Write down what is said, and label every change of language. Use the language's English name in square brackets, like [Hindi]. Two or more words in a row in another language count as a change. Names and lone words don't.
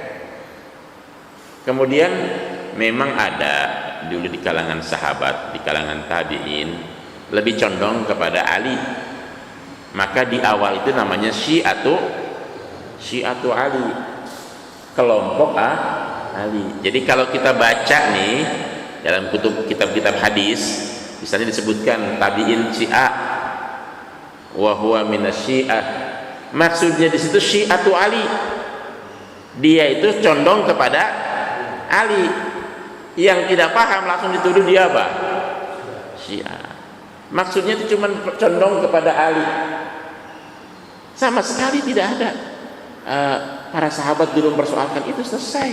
[Indonesian] Kemudian memang ada dulu di kalangan sahabat, di kalangan tabi'in lebih condong kepada Ali. Maka di awal itu namanya Syi'atu Ali, kelompok Ali. Jadi kalau kita baca nih dalam kitab-kitab hadis, misalnya disebutkan tabi'in Syiah [Arabic] وهو من الشيعة, [Indonesian] maksudnya di situ Syi'atu Ali, dia itu condong kepada Ali. Yang tidak paham langsung dituduh dia apa? Syiah. Maksudnya itu cuma condong kepada Ali. Sama sekali tidak ada para sahabat dulu mempersoalkan itu, selesai.